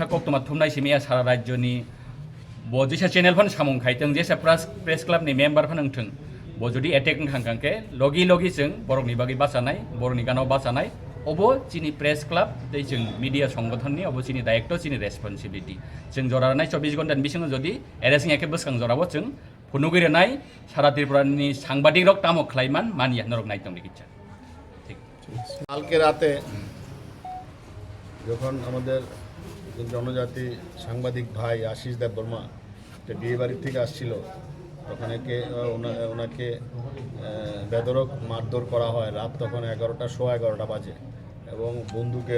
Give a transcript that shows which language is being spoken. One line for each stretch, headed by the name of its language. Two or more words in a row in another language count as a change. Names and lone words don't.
Kok Borok: कक्टमा थुमनाय सिमिया सारा राज्यनि बजेसा चेनेल फन सामुं खायथों जेसा प्रेस क्लाबनि मेम्बार फन ओंथों बजुदि एटेक खांखांके लगी जों बरकनि बागै बासानाय बरनि गानाव बासानाय अब चिनि प्रेस क्लाब दै जों मिडिया संगठननि अब चिनि दायित्व चिनि रेसपन्सिबिलिटी जों जरानाय 24 घन्टानि बिसिङाव जदि एरेस्ट याके बसकां जराबो जों फुनुगिरनाय सारा त्रिपुरानि साংবাদিক रक तामो खलायमान मानिया नरक नायतों लिखिचा ঠিক
Bangla: কালকে রাতে যখন আমাদের জনজাতি সাংবাদিক ভাই আশিস দেববর্মা বিয়ে বাড়ির থেকে আসছিল তখন ওনাকে বেদরক মারধর করা হয় রাত তখন 11টা বাজে এবং বন্দুকের